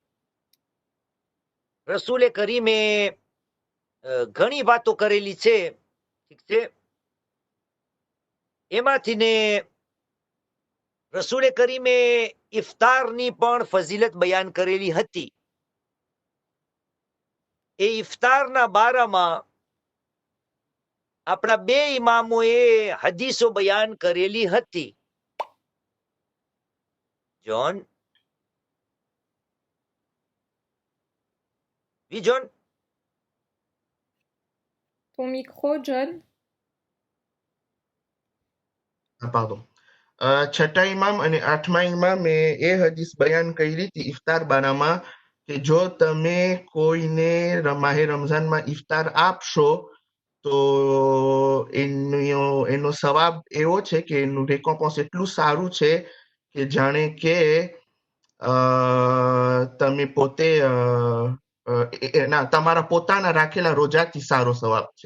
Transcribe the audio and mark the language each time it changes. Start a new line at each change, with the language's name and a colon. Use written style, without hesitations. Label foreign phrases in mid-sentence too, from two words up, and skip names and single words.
Gujarati: રસૂલે કરીમે ઘણી વાતો કરેલી છે ઠીક છે એમાંથી ને રસૂલે કરીમે ઇફતારની પણ ફઝીલત બયાન કરેલી હતી એ ઇફતારના બારામાં આપણા બે ઇમામોએ હદીસો બયાન કરેલી હતી John?
French: Oui, John? Ton micro, John? Pardon.
Gujarati: છઠ્ઠા ઇમામ અને આઠમા ઇમામે એ હદીસ બયાન કરી હતી ઇફતાર બારામાં કે જો તમે કોઈને માહે રમઝાનમાં ઇફતાર આપશો તો એનો સવાબ એવો છે કે એનું રેકોમ્પોન્સ એટલું સારું છે કે જાણે કે તમે પોતે તમારા પોતાના રાખેલા રોજાથી સારો સવાબ છે